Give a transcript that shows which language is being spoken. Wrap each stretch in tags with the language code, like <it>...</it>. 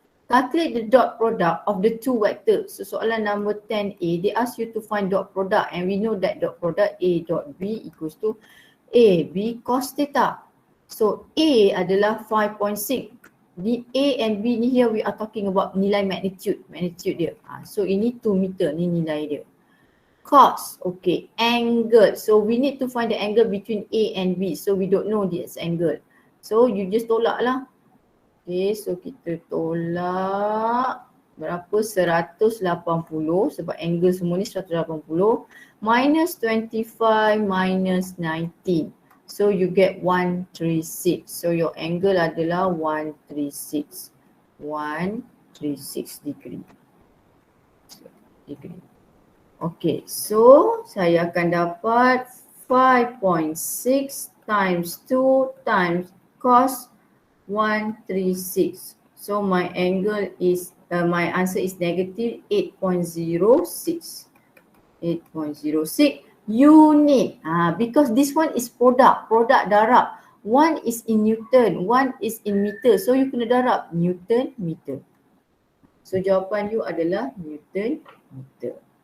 <en>Calculate the dot product of the two vectors. So soalan number 10A, they ask you to find dot product and we know that dot product A dot B equals to AB cos theta. So A adalah 5.6. Di A and B ni here we are talking about</en> <ms>nilai magnitude dia. So ini 2 meter ni nilai dia.</ms> <en>Cos, okay, angle. So we need to find the angle between A and B. So we don't know this angle.</en> <ms>So you just tolak lah. Okay, so kita tolak berapa? 180 sebab angle semua ni 180 minus 25 minus 19.</ms> <en>So you get 136. So your angle</en> <ms>adalah</ms> <en>136. 136 degree.</en> <ms>Okay, so saya akan dapat 5.6 times 2 times cos 136.</ms> <en>So my angle is, my answer is negative 8.06. 8.06 unit. Because this one is product</en> <ms>darab.</ms> <en>One is in Newton, one is in meter.</en> <ms>So you kena darab Newton meter. So jawapan you adalah Newton meter.</ms>